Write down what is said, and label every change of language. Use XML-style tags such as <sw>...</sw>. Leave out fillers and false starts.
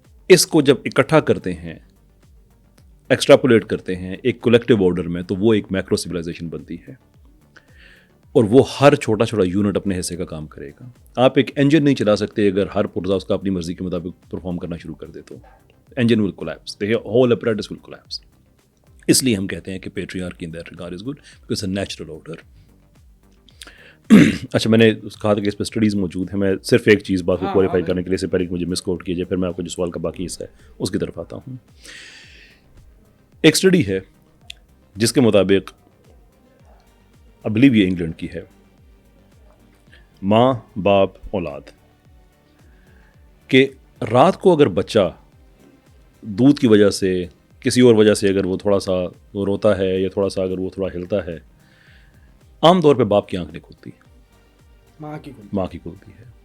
<ur>اس کو جب اکٹھا کرتے ہیں، ایکسٹراپولیٹ کرتے ہیں ایک کولیکٹیو آرڈر میں، تو وہ ایک میکرو سویلائزیشن بنتی ہے، اور وہ ہر چھوٹا چھوٹا یونٹ اپنے حصے کا کام کرے گا. آپ ایک انجن نہیں چلا سکتے اگر ہر پرزا اس کا اپنی مرضی کے مطابق پرفارم کرنا شروع کر دے تو engine</ur> <en>Will collapse, the whole apparatus will collapse.</en> <ur>اس لیے ہم کہتے ہیں کہ patriarchy</ur> <en>in that regard is good because it's a natural order.</en> <ur>اچھا، میں نے کہا تھا کہ اس پہ اسٹڈیز موجود ہیں. میں صرف ایک چیز بات کو کوالیفائی کرنے کے لیے سے پہلے مجھے مس کوٹ کیجیے، پھر میں آپ کو جو سوال کا باقی حصہ ہے اس کی طرف آتا ہوں. ایک اسٹڈی ہے جس کے مطابق</ur> <en>I believe</en> <ur>یہ انگلینڈ کی ہے، ماں باپ اولاد، کہ رات کو اگر بچہ دودھ کی وجہ سے کسی اور وجہ سے اگر وہ تھوڑا سا روتا ہے یا تھوڑا سا اگر وہ تھوڑا ہلتا ہے، عام طور پہ باپ کی آنکھ نہیں کھلتی، ماں کی کھلتی ہے.</ur>